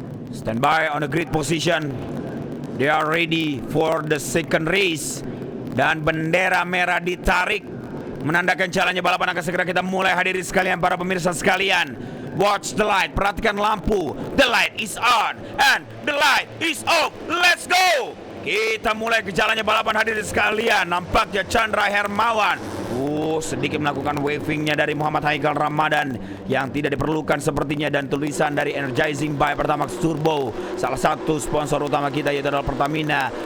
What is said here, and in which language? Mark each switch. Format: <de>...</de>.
<en>Stand by on the grid position. They are ready for the second race.</en> <id>Dan bendera merah ditarik menandakan jalannya balapan akan segera kita mulai, hadirin sekalian, para pemirsa sekalian.</id> <en>Watch the light,</en> <id>perhatikan lampu.</id> <en>The light is on and the light is off. Let's go!</en> <id>Kita mulai ke jalannya balapan, hadirin sekalian. Nampaknya Chandra Hermawan sedikit melakukan wavingnya dari Muhammad Haikal Ramadan yang tidak diperlukan sepertinya, dan tulisan dari Energizing by Pertamax Turbo, salah satu sponsor utama kita, yaitu adalah Pertamina.</id>